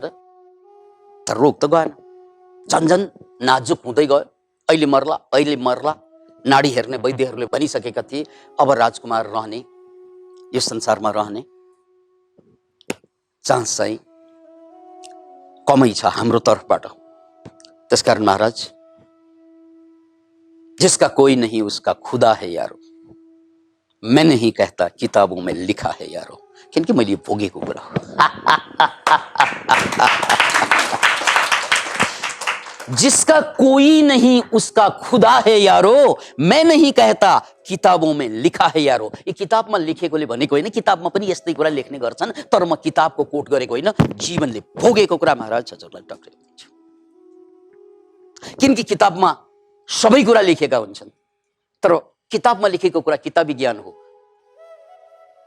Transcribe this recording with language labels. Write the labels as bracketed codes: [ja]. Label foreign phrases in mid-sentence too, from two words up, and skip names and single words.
[ne] तर रोग त गएन, झन्झन नाजुक हुँदै गयो। अहिले मर्ला, अहिले मर्ला। नाडी हेर्ने वैद्यहरूले भनिसकेका थिए अब राजकुमार रहने, यो संसारमा रहने चान्स चाहिँ कमै छ हाम्रो तर्फबाट। [hi] त्यसकारण महाराज, जिसका कोई नहीं उसका खुदा है यारो, मैं नहीं कहता किताबों में लिखा है यारो। [ne] किनकि मैले भोगेको कुरा हो। [hi] जिसका कोई नहीं उसका खुदा है यारो, मैं नहीं कहता किताबों में लिखा है यारो। [ne] ये किताबमा लेखेकोले भनेको होइन, किताबमा पनि यस्तै कुरा लेख्ने गर्छन्, तर म किताबको कोट गरेको होइन, जीवनले भोगेको कुरा महाराज हजुरलाई टक्कै दिन्छु। किनकि किताबमा सबै कुरा लेखेका हुन्छन्, तर किताबमा लेखेको कुरा किताबी ज्ञान हो।